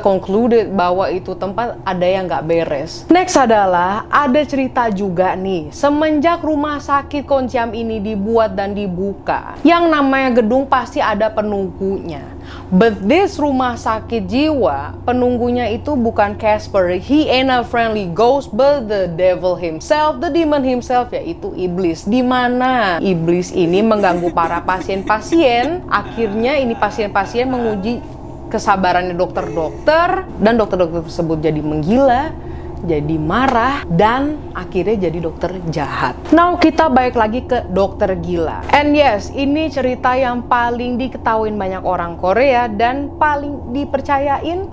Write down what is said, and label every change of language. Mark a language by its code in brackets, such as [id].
[id] Concluded bahwa itu tempat ada yang nggak beres. Next adalah ada cerita juga nih. Semenjak rumah sakit Konjiam ini dibuat dan dibuka, yang namanya gedung pasti ada penunggunya. [en] But this [id] rumah sakit jiwa, penunggunya itu bukan Casper. [en] He ain't a friendly ghost, but the devil himself, the demon himself, [id] yaitu iblis. Di mana iblis ini mengganggu para pasien-pasien. Akhirnya ini pasien-pasien menguji kesabarannya dokter-dokter, dan dokter-dokter tersebut jadi menggila, jadi marah, dan akhirnya jadi dokter jahat. Now kita balik lagi ke dokter gila. [en] And yes, [id] ini cerita yang paling diketahuin banyak orang Korea dan paling dipercayain.